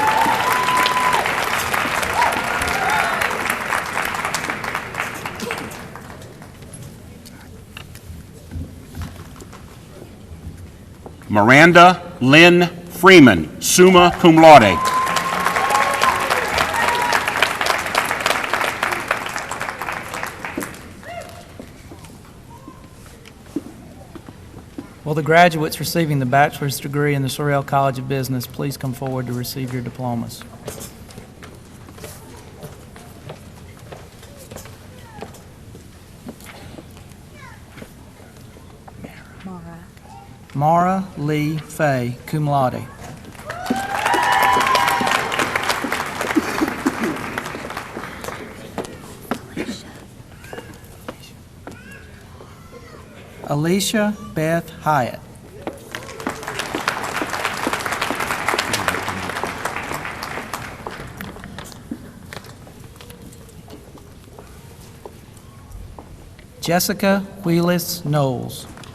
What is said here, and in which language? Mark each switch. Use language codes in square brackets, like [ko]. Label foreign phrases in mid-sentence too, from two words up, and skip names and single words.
[en] Miranda Lynn Freeman, [la] summa cum laude. [en] Will the graduates receiving the bachelor's degree in the Sorrel College of Business please come forward to receive your diplomas? Mara Lee Fay, [la] cum laude. [en] Alicia Beth Hyatt. Jessica Wheelis Knowles.